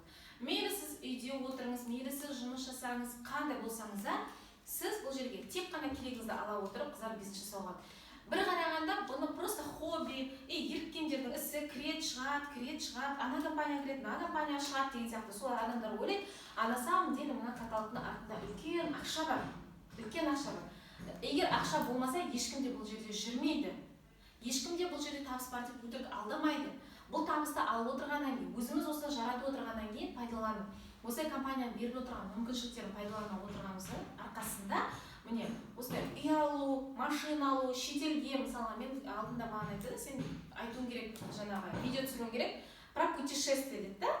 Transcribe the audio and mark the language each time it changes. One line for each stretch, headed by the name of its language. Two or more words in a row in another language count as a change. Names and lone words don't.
Kazakh: Мейлі сіз үйде отырыңыз, мейлі сіз жұмыс жасаңыз, қандай болсаңыз да, сіз бұл жерге тек қана керегіңізді ала отырып қыздар бизнес жасауға. Бір қарағанда бұны просто хобби, еріккендердің ісі, кірет шығады, ана компания кіреді, мына компания шығады деген сияқты. Солар адамдар ойлайды,
Russian: а на самом деле
Kazakh: мына каталогтың артында үлкен ақша бар. Егер ақша болмаса, ешкім де бұл жерде жүрмейді. Ешкім де бұл жерде табыс бар деп өтірік алдамайды. Бұл табысты алып отырғаннан кейін, өзіміз осыны жаратып отырғаннан кейін пайдаланып, осылай компания беріп отырған мүмкіншіліктерін пайдалана отырғанымыздың арқасында, міне, осылай үй алу, машина алу, шетелге, мысалы, мен алдында маған айтты, сен айтуың керек, жаңағы видео түсіруің керек,
Russian: про путешествие
Kazakh: деді да.